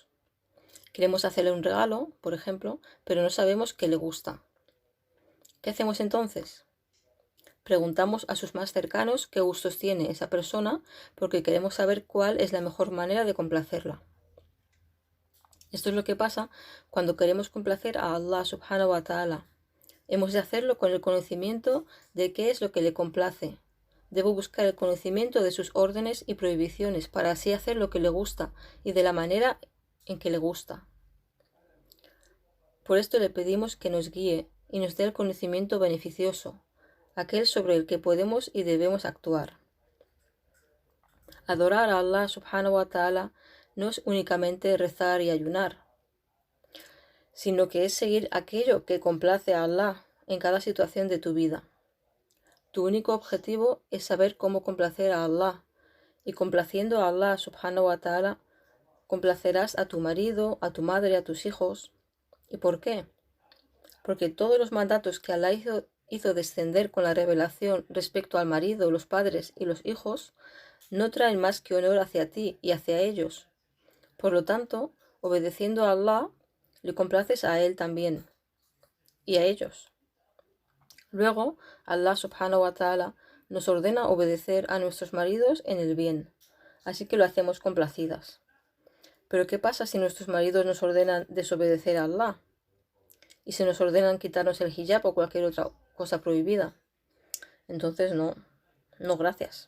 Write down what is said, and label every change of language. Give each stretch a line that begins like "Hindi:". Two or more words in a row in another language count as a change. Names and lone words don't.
Spanish: Queremos hacerle un regalo, por ejemplo, pero no sabemos qué le gusta. ¿Qué hacemos entonces? Preguntamos a sus más cercanos qué gustos tiene esa persona porque queremos saber cuál es la mejor manera de complacerla. Esto es lo que pasa cuando queremos complacer a Allah
Arabic: سبحانه وتعالى.
Spanish: Hemos de hacerlo con el conocimiento de qué es lo que le complace. Debo buscar el conocimiento de sus órdenes y prohibiciones para así hacer lo que le gusta y de la manera en que le gusta. Por esto le pedimos que nos guíe y nos dé el conocimiento beneficioso, aquel sobre el que podemos y debemos actuar. Adorar a Allah
Arabic: سبحانه وتعالى
Spanish: no es únicamente rezar y ayunar, sino que es seguir aquello que complace a Allah en cada situación de tu vida. Tu único objetivo es saber cómo complacer a Allah, y complaciendo a Allah
Arabic: سبحانه وتعالى,
Spanish: complacerás a tu marido, a tu madre, a tus hijos. ¿Y por qué? Porque todos los mandatos que Allah hizo descender con la revelación respecto al marido, los padres y los hijos, no traen más que honor hacia ti y hacia ellos. Por lo tanto, obedeciendo a Allah, le complaces a Él también. y a ellos. Luego, Allah
Arabic: سبحانه وتعالى
Spanish: nos ordena obedecer a nuestros maridos en el bien, así que lo hacemos complacidas. Pero ¿qué pasa si nuestros maridos nos ordenan desobedecer a Allah? Y se nos ordenan quitarnos el hijab o cualquier otra cosa prohibida. Entonces no gracias.